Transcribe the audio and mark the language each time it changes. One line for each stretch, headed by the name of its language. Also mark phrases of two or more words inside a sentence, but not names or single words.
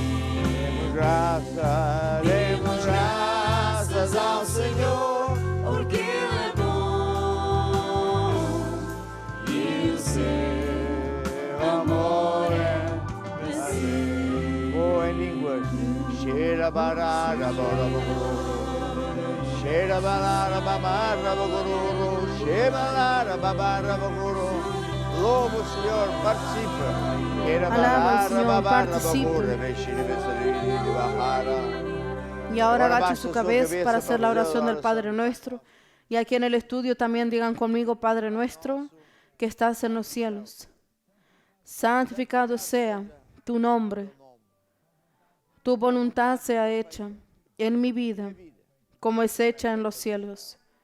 Portuguese: Demos graças ao Senhor, Porque Ele é bom e o seu amor é para si. ou em línguas. Cheira barara borobogoro, cheira barara babara bogoro, cheira barara babara bogoro. Louva o Senhor, participa. Cheira
Spanish: Alaba al Señor, babara participe. bogoro, veshire vesari bahara. Y ahora Ahora agache baja su su cabeza cabeza para hacer la para oración del hacer la Padre Nuestro. Y aquí en el estudio también digan conmigo, Padre Nuestro, que estás en los cielos. Santificado sea tu nombre. Tu voluntad sea hecha en mi vida como es hecha en los cielos.